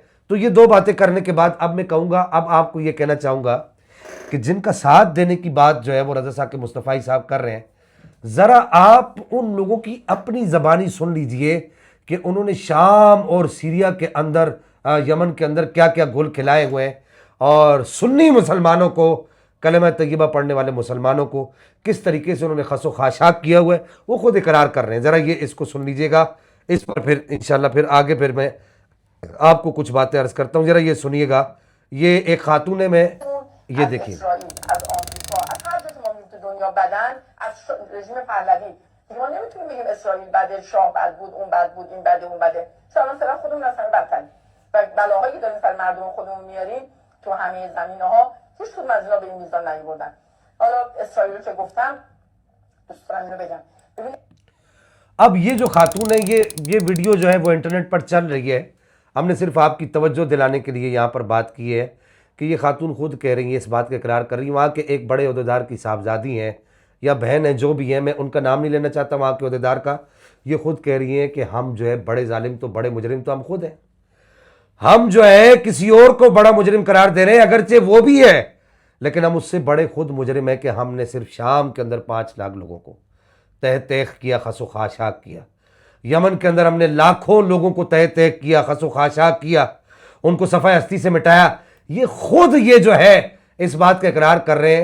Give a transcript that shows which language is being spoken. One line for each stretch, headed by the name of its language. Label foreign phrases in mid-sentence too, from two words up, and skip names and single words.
Urdu: تو یہ 2 باتیں کرنے کے بعد اب میں کہوں گا، اب آپ کو یہ کہنا چاہوں گا کہ جن کا ساتھ دینے کی بات جو ہے وہ رضا ثاقب مصطفی صاحب کر رہے ہیں، ذرا آپ ان لوگوں کی اپنی زبانی سن لیجئے کہ انہوں نے شام اور سیریا کے اندر، یمن کے اندر کیا کیا گول کھلائے ہوئے ہیں، اور سنی مسلمانوں کو، کلمہ طیبہ پڑھنے والے مسلمانوں کو کس طریقے سے انہوں نے خس و خاشاک کیا ہوا ہے، وہ خود اقرار کر رہے ہیں۔ ذرا یہ اس کو سن لیجئے گا، اس پر پھر انشاءاللہ پھر آگے پھر میں آپ کو کچھ باتیں عرض کرتا ہوں، ذرا یہ سنیے گا۔ یہ ایک خاتون ہے، میں یہ دیکھیے،
Persian: اسرائیل، از آمریکا، از هر جا که ما می‌ریم تو دنیا بدن، از رژیم پهلوی دیگه ما نمیتونیم بگیم اسرائیل بده، شاه بد بود، اون بد بود، این بده، اون بده. چون الان فعلا خودمون از همه بدتریم و بلاهایی که داریم سر مردم خودمون میاریم تو همه زمینه‌ها هیچ کدوم از اینا به این میزان نیاوردن. حالا اسرائیل رو که گفتم دوست دارم اینو بگم. ببینید
Urdu: اب یہ جو خاتون ہے، یہ ویڈیو جو ہے وہ انٹرنیٹ پر چل رہی ہے، ہم نے صرف آپ کی توجہ دلانے کے لیے یہاں پر بات کی ہے کہ یہ خاتون خود کہہ رہی ہیں، اس بات کا اقرار کر رہی ہیں، وہاں کے ایک بڑے عہدیدار کی صاحبزادی ہیں، یا بہن ہیں جو بھی ہیں، میں ان کا نام نہیں لینا چاہتا وہاں کے عہدیدار کا، یہ خود کہہ رہی ہیں کہ ہم جو ہے بڑے ظالم تو بڑے مجرم تو ہم خود ہیں، ہم جو ہے کسی اور کو بڑا مجرم قرار دے رہے ہیں، اگرچہ وہ بھی ہے لیکن ہم اس سے بڑے خود مجرم ہیں کہ ہم نے صرف شام کے اندر 5 لاکھ لوگوں کو تہ تیخ کیا، خس و خاشاک کیا، یمن کے اندر ہم نے لاکھوں لوگوں کو تہ تیخ کیا، خس و خاشاک کیا، ان کو صفحہ ہستی سے مٹایا، یہ خود یہ جو ہے اس بات کا اقرار کر رہے ہیں۔